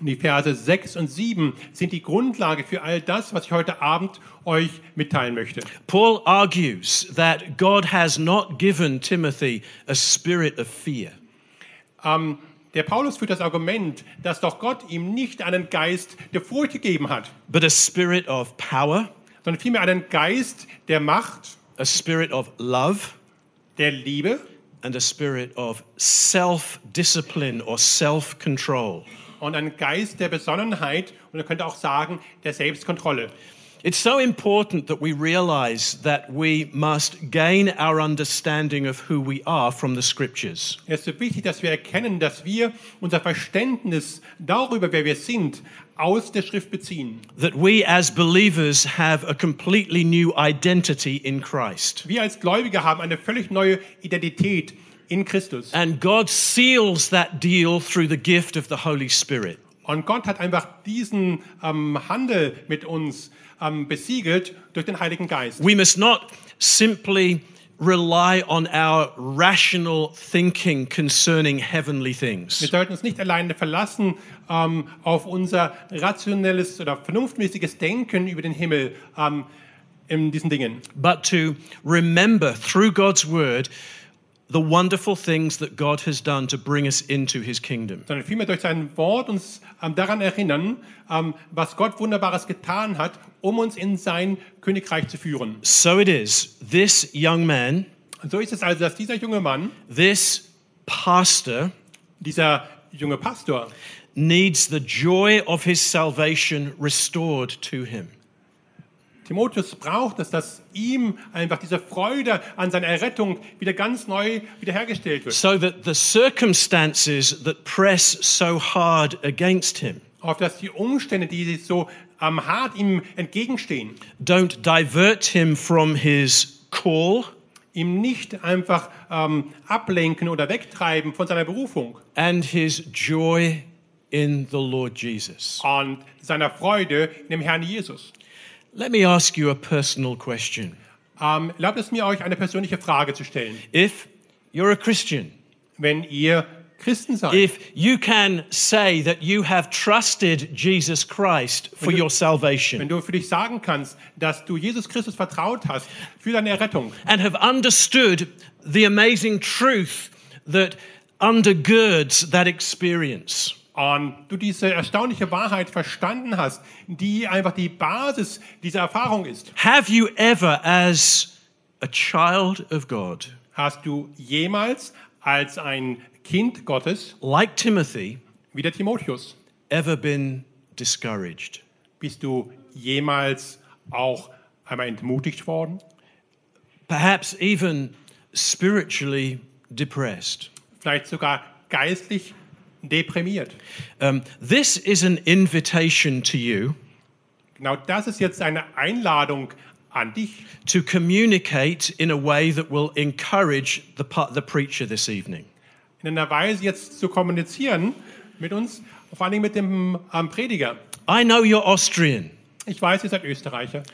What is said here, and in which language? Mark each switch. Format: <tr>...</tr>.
<de>Die Verse 6 und 7 sind die Grundlage für all das, was ich heute Abend euch mitteilen möchte.</de> <en>Paul argues that God has not given Timothy a spirit of fear.</en> <de>Der Paulus führt das Argument, dass doch Gott ihm nicht einen Geist der Furcht gegeben hat,</de> <en>but a spirit of power,</en> <de>sondern vielmehr einen Geist der Macht,</de> <en>a spirit of love,</en> <de>der Liebe,</de> <en>and a spirit of self-discipline or self-control.</en> <de>Und einen Geist der Besonnenheit und man könnte auch sagen der Selbstkontrolle.</de> <en>It's so important that we realize that we must gain our understanding of who we are from the scriptures.</en> <de>Es ist so wichtig, dass wir erkennen, dass wir unser Verständnis darüber, wer wir sind, aus der Schrift beziehen.</de> <en>That we as believers have a completely new identity in Christ.</en> <de>Wir als Gläubige haben eine völlig neue Identität in Christus.</de> <en>And God seals that deal through the gift of the Holy Spirit.</en> <de>Und Gott hat einfach diesen Handel mit uns besiegelt durch den Heiligen Geist.</de> <en>We must not simply rely on our rational thinking concerning heavenly things.</en> <de>Wir sollten uns nicht alleine verlassen auf unser rationelles oder vernunftmäßiges Denken über den Himmel in diesen Dingen.</de> <en>But to remember through God's word the wonderful things that God has done to bring us into his kingdom.</en> <de>Sondern vielmehr durch sein Wort uns daran erinnern, was Gott Wunderbares getan hat, um uns in sein Königreich zu führen.</de> <en>So it is, this young man,</en> <de>so ist es also, dass dieser junge Mann,</de> <en>this pastor,</en> <de>dieser junge Pastor,</de> <en>needs the joy of his salvation restored to him.</en> <de>Timotheus braucht, dass das ihm einfach diese Freude an seiner Errettung wieder ganz neu wiederhergestellt wird.</de> <en>So that the circumstances that press so hard against him,</en> <de>auf dass die Umstände, die so hart ihm entgegenstehen,</de> <en>don't divert him from his call,</en> <de>ihm nicht einfach ablenken oder wegtreiben von seiner Berufung,</de> <en>and his joy in the Lord Jesus,</en> <de>und seiner Freude in dem Herrn Jesus.</de> <en>Let me ask you a personal question.</en> <de>Erlaubt es mir, euch eine persönliche Frage zu stellen.</de> <en>If you're a Christian,</en> <de>wenn ihr Christen seid,</de> <en>if you can say that you have trusted Jesus Christ for your salvation,</en> <de>wenn du für dich sagen kannst, dass du Jesus Christus vertraut hast für deine Errettung,</de> <en>and have understood the amazing truth that undergirds that experience,</en> <de>und du diese erstaunliche Wahrheit verstanden hast, die einfach die Basis dieser Erfahrung ist.</de> <en>Have you ever, as a child of God,</en> <de>hast du jemals als ein Kind Gottes,</de> <en>like Timothy,</en> <de>wie der Timotheus,</de> <en>ever been discouraged?</en> <de>Bist du jemals auch einmal entmutigt worden?</de> <en>Perhaps even spiritually depressed.</en> <de>Vielleicht sogar geistlich deprimiert.</de> <en>This is an invitation to you.</en> <de>Genau das ist jetzt eine Einladung an dich,</de> <en>to communicate in a way that will encourage the preacher this evening.</en> <de>In einer Weise jetzt zu kommunizieren mit uns, vor allem mit dem Prediger.</de> <en>I know you're Austrian.</en> <de>Ich weiß, ihr seid Österreicher.</de>